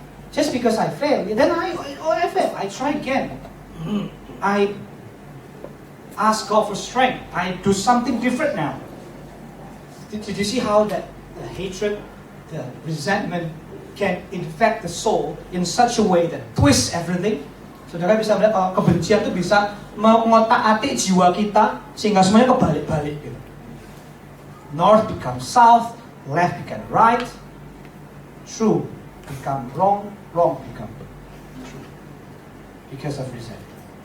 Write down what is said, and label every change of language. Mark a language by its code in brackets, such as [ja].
[en] Just because I fail, then I fail. I try again. I ask God for strength. I do something different now. Did you see how that the hatred, the resentment can infect the soul in such a way that twists everything? [id] Saudara bisa melihat kalau kebencian itu bisa mengotak-atik jiwa kita sehingga semuanya kebalik-balik gitu. [en] North becomes south, left become right, true become wrong, wrong become true because of resentment.